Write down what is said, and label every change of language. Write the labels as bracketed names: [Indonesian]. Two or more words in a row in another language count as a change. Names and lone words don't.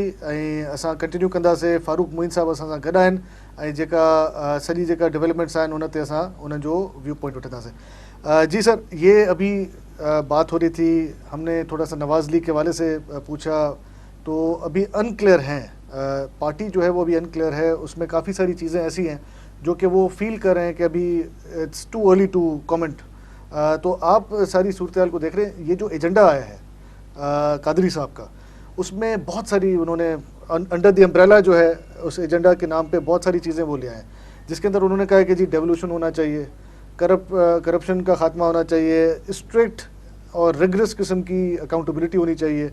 [Sindhi] ऐं असां कंटिन्यू कंदासीं. फारूक मोइन साहब असां सां गॾु आहिनि, ऐं जेका सॼी जेका डेवलपमेंट्स आहिनि उन ते असां उन्हनि जो [English] view point [Sindhi] वठंदासीं. [Urdu] جی سر، یہ ابھی بات ہو رہی تھی، ہم نے تھوڑا سا نواز لیگ کے حوالے سے پوچھا، تو ابھی ان کلیئر ہیں، پارٹی جو ہے وہ ابھی ان کلیئر ہے، اس میں کافی ساری چیزیں ایسی ہیں جو کہ وہ فیل کر رہے ہیں کہ ابھی [English] it's too early to comment. [Urdu] تو آپ ساری صورت کو دیکھ رہے ہیں، یہ جو ایجنڈا آیا ہے قادری صاحب کا, اس میں بہت ساری انہوں نے [English] under the umbrella [Urdu] جو ہے اس ایجنڈا کے نام پہ بہت ساری چیزیں وہ لے آئے ہیں, جس کے اندر انہوں نے کہا کہ جی ڈیولوشن ہونا چاہیے, کرپشن کا خاتمہ ہونا چاہیے, اسٹرکٹ اور ریگرس قسم کی اکاؤنٹیبلٹی ہونی چاہیے.